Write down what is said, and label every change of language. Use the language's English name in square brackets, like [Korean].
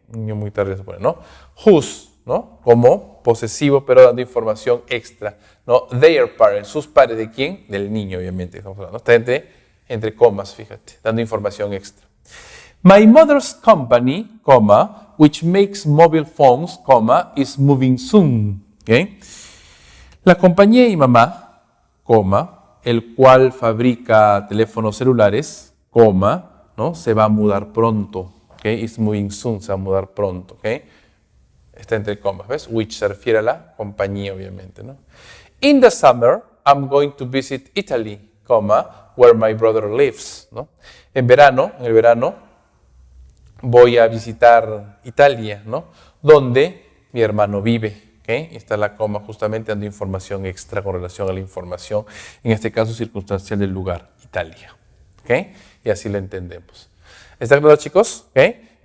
[Spanish] Niño muy tarde se pone, ¿no? Whose, ¿no? Como posesivo, pero dando información extra, ¿no? [English] Their parents, [Spanish] sus padres, ¿de quién? Del niño, obviamente. Estamos hablando. Está entre comas, fíjate, dando información extra. [English] My mother's company, which makes mobile phones, is moving soon. [Spanish] ¿Okay? La compañía de mi mamá, el cual fabrica teléfonos celulares, ¿no? Se va a mudar pronto. ¿Okay? [English] Is moving soon, [Spanish] se va a mudar pronto. ¿Okay? Está entre comas, ¿ves? Which se refiere a la compañía, obviamente, ¿no? [English] In the summer, I'm going to visit Italy, where my brother lives, ¿no? [Spanish] En el verano, voy a visitar Italia, ¿no? Donde mi hermano vive. ¿Okay? Y está la coma justamente dando información extra con relación a la información, en este caso circunstancial del lugar, Italia. ¿Okay? Y así lo entendemos. ¿Está claro, chicos? ¿Okay?